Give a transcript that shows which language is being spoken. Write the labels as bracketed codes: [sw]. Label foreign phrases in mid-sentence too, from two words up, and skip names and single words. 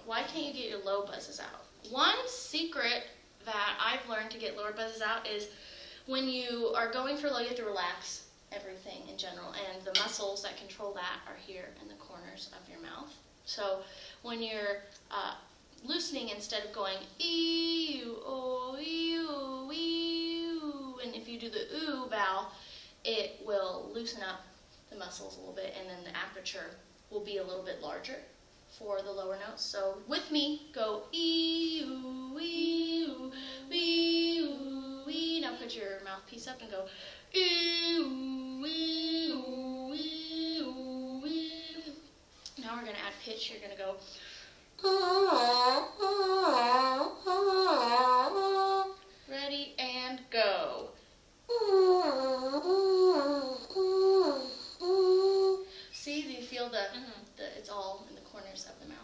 [en] Why can't you get your low buzzes out? One secret that I've learned to get lower buzzes out is when you are going for low, you have to relax everything in general, and the muscles that control that are here in the corners of your mouth. So when you're loosening, instead of going ee-oo, oh, ee-oo, ee-oo, and if you do the ooh vowel, it will loosen up the muscles a little bit, and then the aperture will be a little bit larger for the lower notes. So with me, go ee-oo, ee-oo, ee-oo, ee. Now put your mouthpiece up and go ee-oo, ee-oo, ee-oo, ee. Now we're going to add pitch. You're going to go ready and go. See, do you feel the it's all in the corners of the mouth.